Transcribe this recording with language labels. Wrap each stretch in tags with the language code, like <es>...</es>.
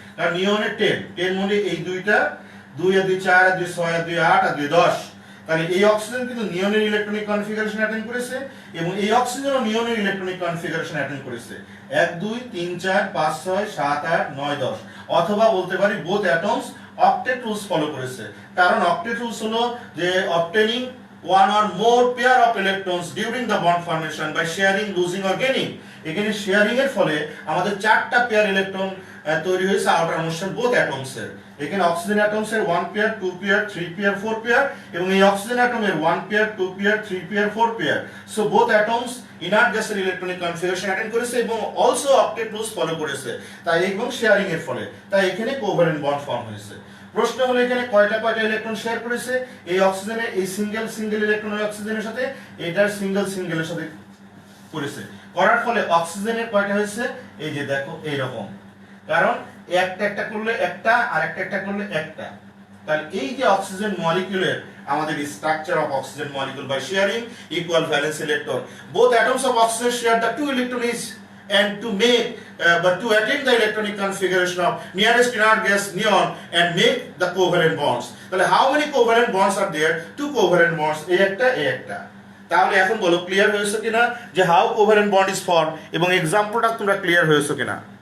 <bn>কারণ নিয়নের 10 মধ্যে এই দুইটা 2 আর 2 4 আর 2 6 আর 2 8 আর 2 10। তাহলে এই অক্সিজেন কিন্তু নিয়নের ইলেকট্রনিক কনফিগারেশন অ্যাটেন্ড করেছে, এবং এই অক্সিজেনও নিয়নের ইলেকট্রনিক কনফিগারেশন অ্যাটেন্ড করেছে। 1 2 3 4 5 6 7 8 9 10। অথবা বলতে পারি both atoms octet rules follow করেছে। কারণ অক্টেট রুলস হলো যে</bn> <en>Obtaining one or more pair of electrons during the bond formation by sharing, losing or gaining।</en> <bn>এখানে শেয়ারিং এর ফলে আমাদের চারটা পেয়ার ইলেকট্রন তৈরি হয়েছে আউটার মোস্ট বোথ অ্যাটমস এর। এখানে অক্সিজেন অ্যাটমস এর 1 পেয়ার, 2 পেয়ার, 3 পেয়ার, 4 পেয়ার, এবং এই oxygen অ্যাটমের 1 pair, 2 pair, 3 pair, 4 pair. So both atoms inert গ্যাসের ইলেকট্রনিক কনফিগারেশন অ্যাটেন্ড করেছে এবং অলসো অক্টেট রুলস ফলো করেছে। তাই এবং শেয়ারিং এর ফলে তাই এখানে কোভ্যালেন্ট বন্ড ফর্ম হয়েছে। প্রশ্ন হলো এখানে কয়টা ইলেকট্রন শেয়ার করেছে? এই অক্সিজেনের এই সিঙ্গেল ইলেকট্রন ওই অক্সিজেনের সাথে, এটার সিঙ্গেলের সাথে করেছে। করার ফলে অক্সিজেনের কয়টা হয়েছে? এই যে দেখো এইরকম। কারণ একটা করলে একটা, আর একটা করলে একটা। তাহলে এই যে অক্সিজেন মলিকিউলের আমাদের</bn> <en>Structure of oxygen molecule by sharing equal valence electron, both atoms of oxygen share the 2 electrons each, and to attain the electronic configuration of nearest inert gas neon and make the covalent bonds.</en> <bn>তাহলে</bn> <en>how many covalent bonds are there?</en> <bn>2 covalent bonds, এই একটা। তাহলে এখন বলো clear হয়েছে কিনা যে</bn> <en>how covalent bond is formed,</en> <bn>এবং एग्जांपलটা তোমরা ক্লিয়ার হয়েছে কিনা?</bn>